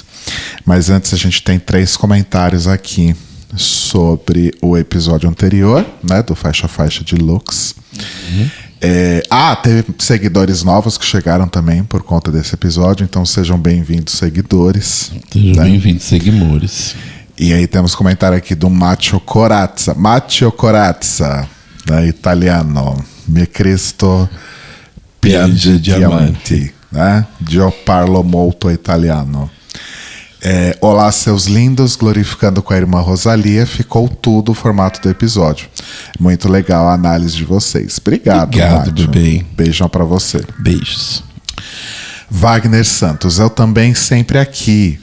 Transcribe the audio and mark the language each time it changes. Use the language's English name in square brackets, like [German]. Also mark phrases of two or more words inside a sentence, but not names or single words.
[Portuguese] Mas antes a gente tem 3 comentários aqui sobre o episódio anterior, né, do Faixa Faixa de Lux. Teve seguidores novos que chegaram também por conta desse episódio, então sejam bem-vindos, seguidores. Sejam bem-vindos, seguimores. E aí temos comentário aqui do Matteo Corazza, né, italiano. [Italian] Me Cristo piange diamanti, né? Io parlo molto italiano. [Portuguese] Olá, seus lindos, glorificando com a irmã Rosalia. Ficou tudo o formato do episódio. Muito legal a análise de vocês. Obrigado, bebê. Beijão pra você. Beijos. Wagner Santos, eu também sempre aqui.